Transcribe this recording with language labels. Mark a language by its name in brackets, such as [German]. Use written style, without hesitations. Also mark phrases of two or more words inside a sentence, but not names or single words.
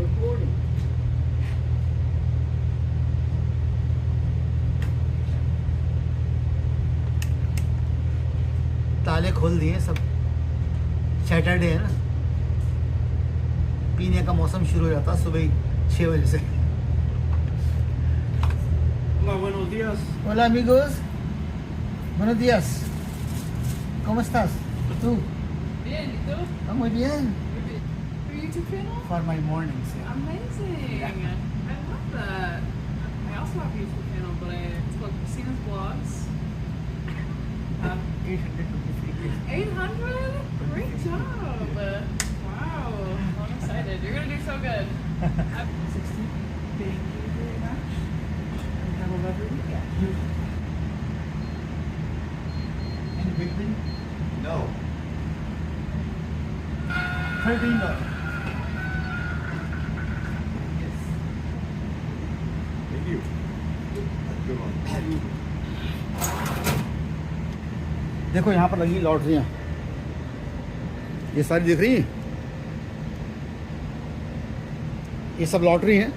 [Hindi] ताले खोल दिए सब, सैटरडे है ना, पीने का मौसम शुरू हो जाता सुबह ही 6 बजे से। [Spanish] Hola, buenos días. Hola amigos, buenos días, ¿cómo estás? ¿Tú? Bien, ¿y tú? Muy bien. [English] Your YouTube channel? For my mornings. Yeah. Amazing! Yeah. I love that. I also have a YouTube channel, but it's called Christina's Vlogs. 853. 800? Great job! Wow, I'm excited. You're gonna do so good. 60. Thank you very much. Have a lovely weekend. Any big thing? No. $13. Yes. Thank you. Good one. [Hindi] देखो यहाँ पर लगी लॉटरियाँ, ये सारी दिख रही हैं, ये सब लॉटरी हैं।